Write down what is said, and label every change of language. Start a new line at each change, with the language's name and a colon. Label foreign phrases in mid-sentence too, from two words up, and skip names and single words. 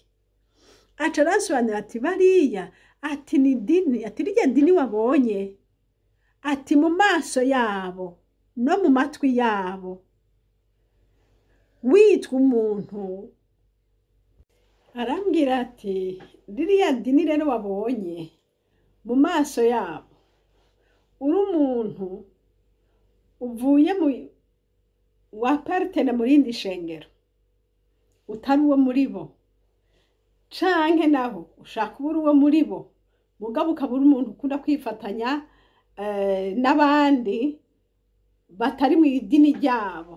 Rundi: Aca arasobanura ati bariya ati ni dini, ati rirya dini wabonye ati mu maso yabo no mu matwi yabo witwa umuntu. Arambwira ati ririya dini rero wabonye mu maso yabo uri umuntu uvuye wapartena mu rindi shengero utari uwo muri bo, canke naho ushaka ubura uwo muri bo mugabo ukabura umuntu ukunda kwifatanya n'abandi batari mu idini ryabo.